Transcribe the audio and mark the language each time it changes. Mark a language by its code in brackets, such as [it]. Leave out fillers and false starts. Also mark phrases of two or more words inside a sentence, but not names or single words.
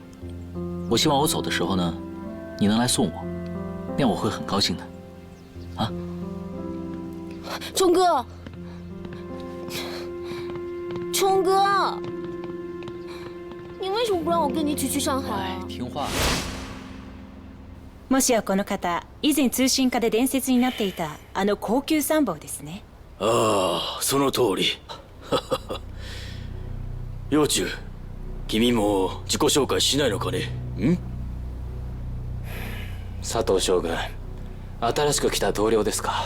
[zh] 我希望我走的时候呢，你能来送我，那样我会很高兴的。啊，冲哥，冲哥，你为什么不让我跟你一起去上海啊？听话。 [ja] もしやこの方、以前通信課で伝説になっていたあの高級参謀ですね。ああ、その通り。幼虫、君も自己紹介しないのかね。佐藤将軍、新しく来た同僚ですか。